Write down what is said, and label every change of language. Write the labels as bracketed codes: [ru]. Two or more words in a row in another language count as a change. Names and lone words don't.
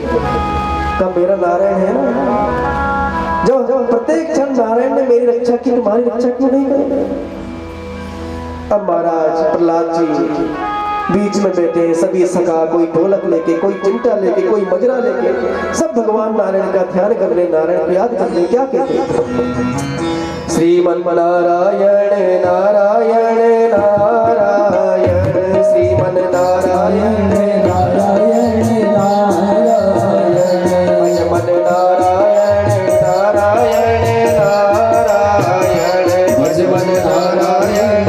[hi] कहा मेरा नारायण है ना, जब प्रत्येक क्षण नारायण ने मेरी रक्षा की, तुम्हारी रक्षा क्यों नहीं करेंगे। अब महाराज प्रहलाद जी बीच में बैठे हैं, सभी सखा, कोई ढोलक लेके, कोई चिमटा लेके, कोई मजरा लेके, सब भगवान नारायण का ध्यान कर रहे, नारायण को याद कर रहे। क्या कहते हैं? श्रीमन नारायण नारायण नारायण, श्रीमन नारायण नारायण नारायण, मन नारायण नारायण नारायण, भजमन नारायण